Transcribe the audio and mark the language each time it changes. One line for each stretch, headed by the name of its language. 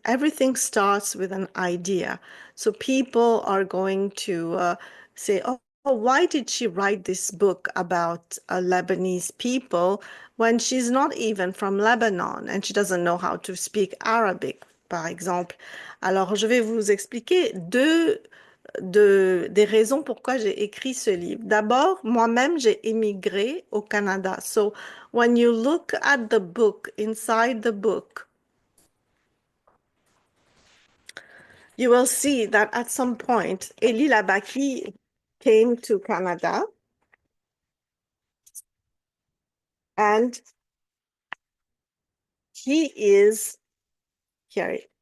English: Everything starts with an idea. So people are going to say, oh, why did she write this book about Lebanese people when she's not even from Lebanon and she doesn't know how to speak Arabic,
French: par exemple? Alors, je vais vous expliquer des raisons pourquoi j'ai écrit ce livre. D'abord, moi-même, j'ai émigré au Canada.
English: So, when you look at the book, inside the book, you will see that at some point, Éli Labaki came to Canada and he is here.